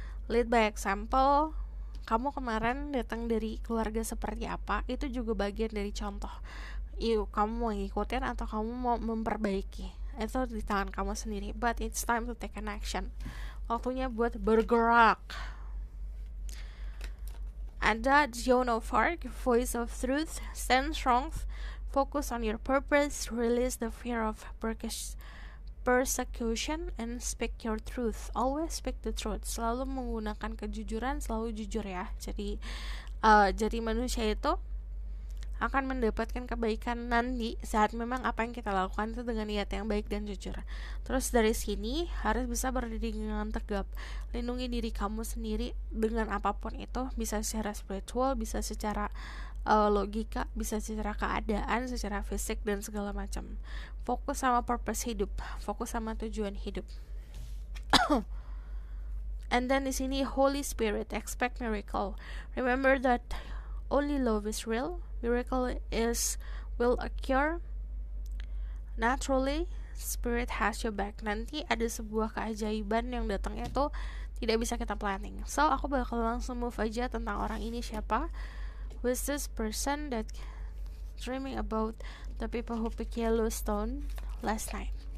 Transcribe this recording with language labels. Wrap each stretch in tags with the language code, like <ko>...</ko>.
<en>Lead by example.</en> <id>Kamu kemarin datang dari keluarga seperti apa, itu juga bagian dari contoh. Kamu mau ngikutin atau kamu mau memperbaiki, itu di tangan kamu sendiri.</id> <en>But it's time to take an action.</en> <id>Waktunya buat bergerak.</id> <en>Ada Joan of Arc, voice of truth, stand strong, focus on your purpose, release the fear of persecution, and speak your truth. Always speak the truth.</en> <id>Selalu menggunakan kejujuran, selalu jujur ya. Jadi manusia itu akan mendapatkan kebaikan nanti saat memang apa yang kita lakukan itu dengan niat yang baik dan jujur. Terus dari sini harus bisa berdiri dengan tegap, lindungi diri kamu sendiri dengan apapun itu, bisa secara spiritual, bisa secara logika, bisa secara keadaan, secara fisik dan segala macam. Fokus sama purpose hidup, fokus sama tujuan hidup.</id> <en>And then di sini Holy Spirit, expect miracle. Remember that only love is real. Miracle will occur naturally. Spirit has your back.</en> <id>Nanti ada sebuah keajaiban yang datangnya itu tidak bisa kita planning. So aku bakal langsung move aja tentang orang ini siapa.</id> <en>Who is this person that dreaming about the people who pick Yellowstone last night?</en>